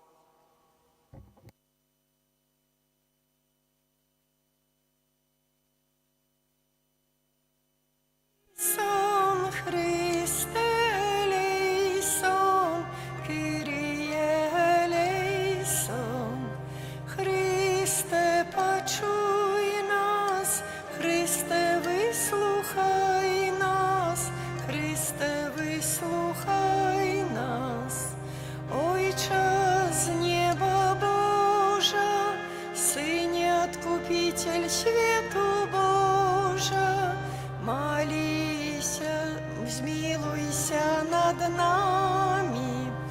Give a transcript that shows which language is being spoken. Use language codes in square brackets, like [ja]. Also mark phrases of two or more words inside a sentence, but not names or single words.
[el] σον, Χριστέ, ελέησον, Κύριε, ελέησον. [uk] Христе, почуй нас, Христе, вислухай нас, Христе, вислухай нас. Ойче з неба Божа, Сыне Откупитель свету Божа, молися, змилуйся над нами.